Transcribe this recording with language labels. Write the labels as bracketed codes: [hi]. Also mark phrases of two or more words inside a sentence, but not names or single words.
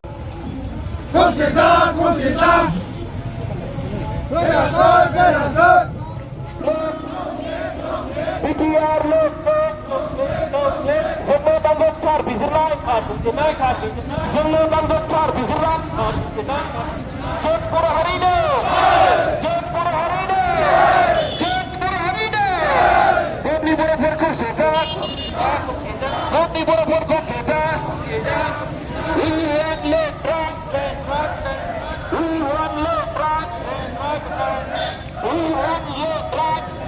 [brx] जोंनो नांगौ थार बिजिरनाय जोंनो नांगौ थार बिजिरनाय जेट बर' हारिनो जेट बर' हारिनो जेट बर' हारिनो जोंनि बर'फोरखौ सेजा जोंनि बर'फोरखौ सेजा [en] We want left right. We want left right. We want left right.